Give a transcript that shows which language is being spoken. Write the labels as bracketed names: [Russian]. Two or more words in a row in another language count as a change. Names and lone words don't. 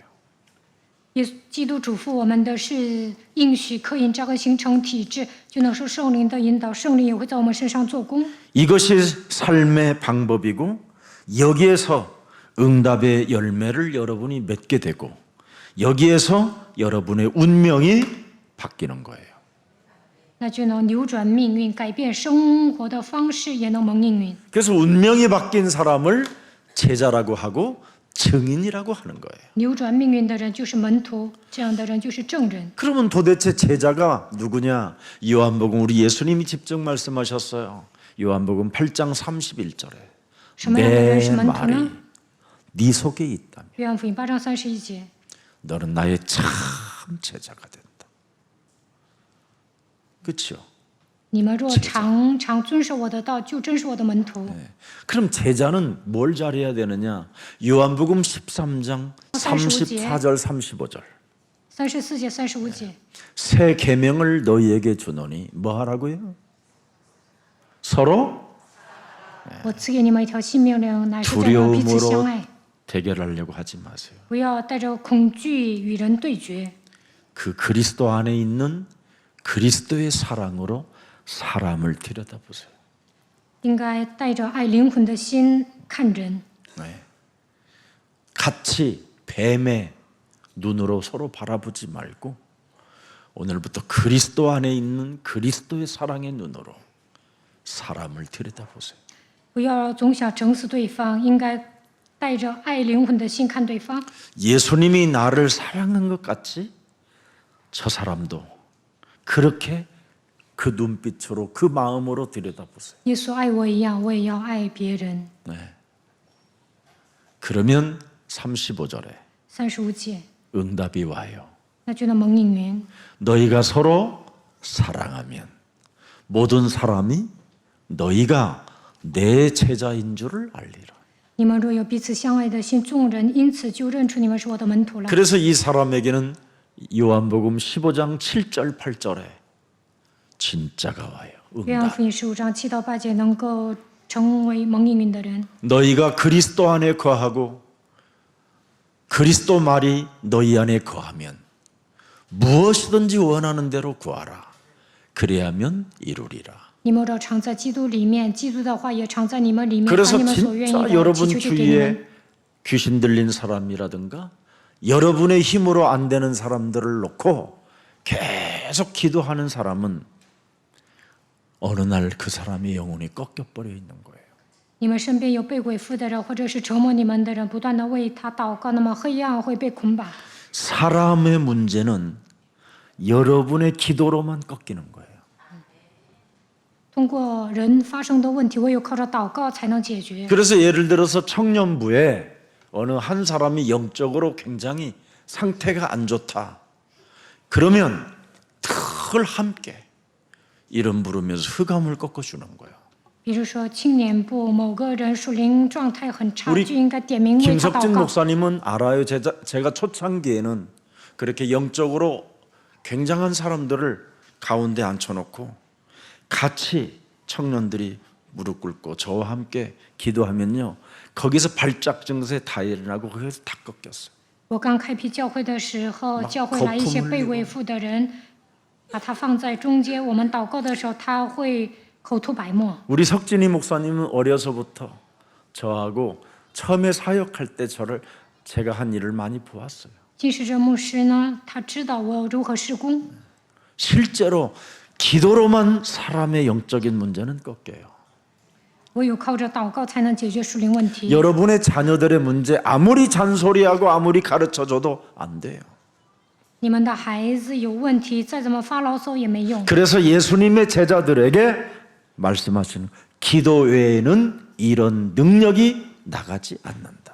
[Chinese] 耶稣基督嘱咐我们的是应许刻印扎根形成体质，就能受圣灵的引导，圣灵也会在我们身上做工。 [Korean] 이것이 삶의 방법이고 여기에서 응답의 열매를 여러분이 맺게 되고 여기에서 여러분의 운명이 바뀌는 거예요. [Chinese] 那就能扭转命运，改变生活的方式，也能蒙应允。 [Korean] 그래서 운명이 바뀐 사람을 제자라고 하고 증인이라고 하는 거예요. [Chinese] 扭转命运的人就是门徒，这样的人就是证人。 [Korean] 그러면 도대체 제자가 누구냐? 요한복음 우리 예수님이 직접 말씀하셨어요. 요한복음 8장 31절에 [Chinese] 什么样的人是 [Korean] 내 [Chinese] 门徒 [Korean] 말이 [Chinese] 呢？ [Korean] 네 속에 있다면 [Chinese] 约翰福音8章31节， [Korean] 너는 나의 참 제자가 된다. 그렇죠? [Chinese] 你们若常常遵守我的道，就真是我的门徒。 [Korean] 그럼 제자는 뭘 잘해야 되느냐? 요한복음 13장 34절 35절 [Chinese] 34 节、35节， [Korean] 새 계명을 너희에게 주노니 뭐 하라고요? 서로 [Chinese] 我赐给你们一条新命令，乃是叫你们彼此相 [Korean] 두려움으로 [Chinese] 爱， [Korean] 대결하려고 하지 마세요. [Chinese] 不要带着恐惧与人对决。 [Korean] 그 그리스도 안에 있는 그리스도의 사랑으로 사람을 들여다보세요. [Chinese] 应该带着爱灵魂的心看人， [Korean] 같이 뱀의 눈으로 서로 바라보지 말고 오늘부터 그리스도 안에 있는 그리스도의 사랑의 눈으로 사람을 들여다보세요. [Chinese] 不要总想整死对方，应该带着爱灵魂的心看对方。 [Korean] 예수님이 나를 사랑한 것 같이 저 사람도 그렇게 그 눈빛으로 그 마음으로 들여다보세요. [Chinese] 耶稣爱我一样，我也要爱别人。 [Korean] 그러면 35절에 [Chinese] 35节， [Korean] 응답이 와요. [Chinese] 那就能蒙应允。 [Korean] 너희가 서로 사랑하면 모든 사람이 너희가 내 제자인 줄을 알리라. [Chinese] 你们若有彼此相爱的心，众人因此就认出你们是我的门徒了。 [Korean] 그래서 이 사람에게는 요한복음 15장 7절 8절에 진짜가 와요. [Chinese] 约翰 [Korean] 응답. [Chinese] 福音15章7到8节能够成为蒙应允的人。 [Korean] 너희가 그리스도 안에 거하고 그리스도 말이 너희 안에 거하면 무엇이든지 원하는 대로 구하라. 그래야면 이루리라. [Chinese] 你们若常在基督里面，基督的话也常在你们里面，把 [Korean] 그래서 [Chinese] 你们所愿意 [Korean] 진짜 [Chinese] 的祈 [Korean] 여러분 [Chinese] 求就给你们。 [Korean] 주위에 귀신 들린 사람이라든가 여러분의 힘으로 안 되는 사람들을 놓고 계속 기도하는 사람은 어느 날 그 사람의 영혼이 꺾여버려 있는 거예요. [Chinese] 你们身边有被鬼附的人，或者是折磨你们的人，不断的为他祷告，那么黑暗会被捆绑。 [Korean] 사람의 문제는 여러분의 기도로만 꺾이는 거예요. [Chinese] 通过人发生的问题，唯有靠着祷告才能解决。 [Korean] 그래서 예를 들어서 청년부에 어느 한 사람이 영적으로 굉장히 상태가 안 좋다. 그러면 늘 함께 이름 부르면서 흑암을 꺾어주는 거예요. [Chinese] 比如说青年部某个人属灵状态很差， [Korean] 우리 [Chinese] 就应该点名为他 [Korean] 김석진 [Chinese] 祷告。 [Korean] 목사님은 알아요. 제가 초창기에는 그렇게 영적으로 굉장한 사람들을 가운데 앉혀놓고 같이 청년들이 무릎 꿇고 저와 함께 기도하면요, 거기서 발작 증세 다 일어나고 거기서 다 꺾였어요. [Chinese] 我刚开辟教会的时候，教会来一些被为父的人，把他放在中间。我们祷告的时候，他会口吐白沫。 [Korean] 우리 석진이 목사님은 어려서부터 저하고 처음에 사역할 때 제가 한 일을 많이 보았어요. [Chinese] 金世哲牧师呢，他知道我如何施工。 [Korean] 실제로 기도로만 사람의 영적인 문제는 꺾여요. [Chinese] 唯有靠着祷告才能解决属灵问题。 [Korean] 여러분의 자녀들의 문제 아무리 잔소리하고 아무리 가르쳐줘도 안 돼요. [Chinese] 你们的孩子有问题，再怎么发牢骚也没用。 [Korean] 그래서 예수님의 제자들에게 말씀하시는 기도 외에는 이런 능력이 나가지 않는다.